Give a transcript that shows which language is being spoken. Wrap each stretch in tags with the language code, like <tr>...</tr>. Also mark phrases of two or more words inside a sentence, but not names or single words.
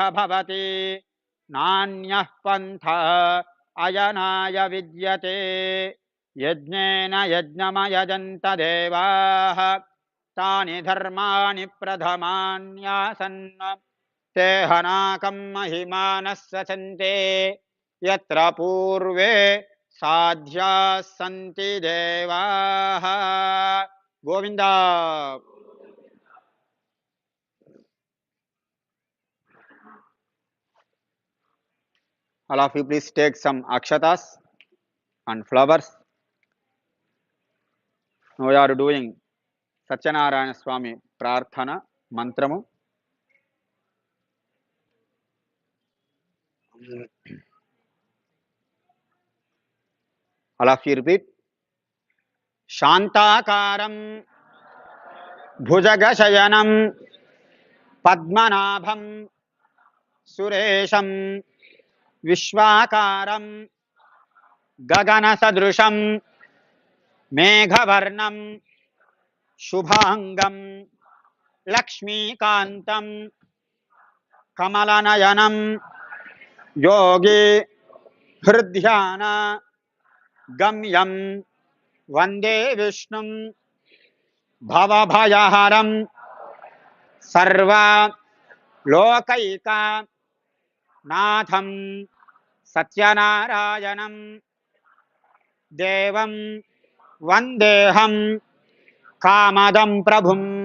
<sa>भवति नान्यः पन्थः अयनाय विद्यते यज्ञेन यज्ञमयजन्त देवाः तानि धर्माणि प्रथमान्यासन् ते हनाकं महिमानः सचन्ते यत्र पूर्वे साध्याः सन्ति देवाः गोविन्द</sa> <en>all of you please take some akshatas and flowers. Now we are doing Satyanarayana Swamy</en> <te>prarthana mantramu.</te> <en>All of you repeat.</en> <sa>शान्ताकारं भुजगशयनं पद्मनाभं सुरेशं विश्वाकारं गगनसदृशं मेघवर्णं शुभाङ्गं लक्ष्मीकान्तं कमलनयनं योगि हृद्ध्यान गम्यं वन्दे विष्णुं भवभयहरं सर्वा लोकैका नाथं सत्यनारायणं देवं वन्देऽहं कामदं प्रभुं</sa>